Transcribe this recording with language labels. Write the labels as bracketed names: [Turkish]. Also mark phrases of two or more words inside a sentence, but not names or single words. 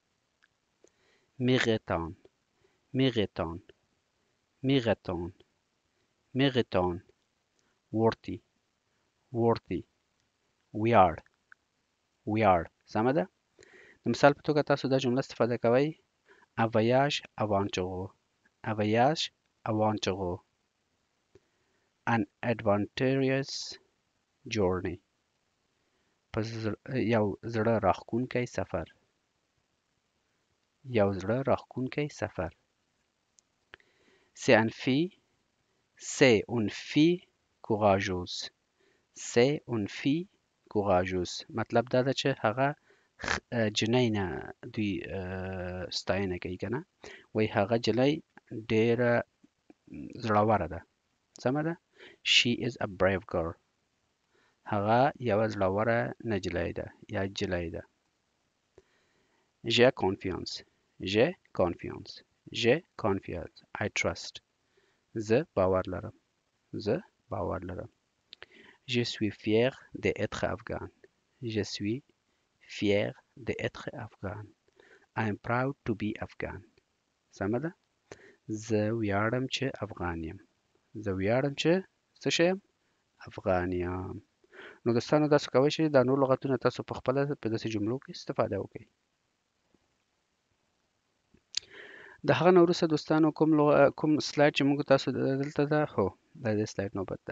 [Pashto] مغتان، مغتان، مغتان، مغتان، [English] worthy، worthy، [Pashto] ویاړ، ویاړ. سمه ده. د مثال په توګه تاسو دا جمله استفاده کوئ: [French] un voyage aventureux، un voyage aventureux، [English] an adventurous journey، [Pashto] یو زړه راښکونکی سفر، یو زړه راښکونکی سفر. [French] c'est une fille courageuse، c'est une fille courageuse. [Pashto] مطلب دا ده چې هغه جنۍ نه دوی ستاینه کوي که نه، وایي هغه جلۍ ډېره زړوره ده. سمه ده. [English] she is a brave girl، [Pashto] هغه یوه زړوره نجلۍ ده یا جلۍ ده. [French] j'ai confiance، j'ai confiance، j'ai confiance، [English] I trust، [Pashto] زه باور لرم، زه باور لرم. [French] je suis fier d'être afghan، je suis fier d'être afghan، [English] I am proud to be afghan. [Pashto] سمه ده. زه ویاړم چې افغان یم. زه ویاړم چې څه شی یم؟ افغان یم. نو دوستانو تاسو کولی شئ دا نور لغتونه تاسو په خپله په داسې جملو کې استفاده وکړئ. د هغه نه وروسته دوستانو کوم سلاید چې موږ تاسو دلته ده، هو دا د سلاید نوبت ده.